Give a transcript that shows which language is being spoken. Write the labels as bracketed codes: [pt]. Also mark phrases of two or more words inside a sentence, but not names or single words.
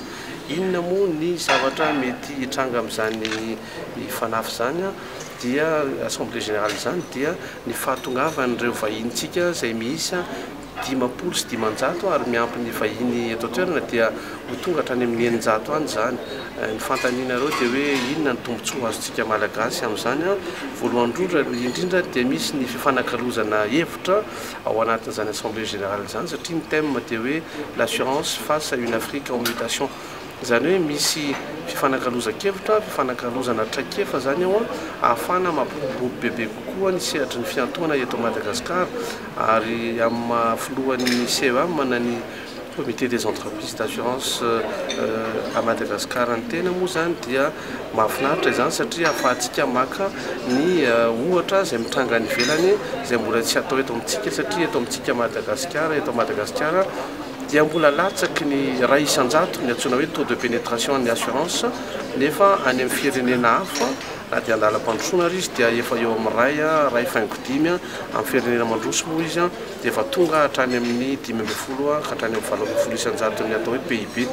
[mg] Inona moa ny zavatra mety hitranga amin'izany FANAF zany dia [fr] assemblée générale [mg] zany dia ny fahatongavan'ireo vahintsika izay miisa 500 sy 500 ary miampy ny vahiny eto toerana dia ho tonga hatrany amin'ny 900 any zany. Ny fantaninareo dia hoe inona ny tombontsoa azontsika malagasy amin'izany voalohany indrindra dia misy ny fifanakalozana hevitra ao anatin'izany [fr] assemblée générale [mg] zany satria ny thème dia hoe [fr] l'assurance face à une Afrique en mutation. [mg] Zany hoe misy fifanakaloza-kevitra fifanakalozana traikefa zany ao ahafana mampiboby bebe kokoa ny sehatry ny fiantoana eto Madagasikara ary amin'ny filohan'ny CEA mana ny [fr] comité des entreprises d'assurance à Madagascar [mg] ny tena moa zany dia mahafinaritra izany satria ahafahantsika maka ny ohatra izay mitranga ny velany izay mbola tsy atao eto amintsika satria eto amintsika Madagasikara dia mbola latsaky ny ray isan-jato ny antsoina hoe [fr] taux de pénétration [mg] ny assurance nefa any amin'ny firenena hafa na dia andalam-pandrosoana ary izy dia efa eo amin'ny ray faingodimy amin'ny firenena mandroso moa izy dia efa tonga hatrany amin'ny 10 ka hatrany amin'ny 20 isan-jato ny atao hoe PIB.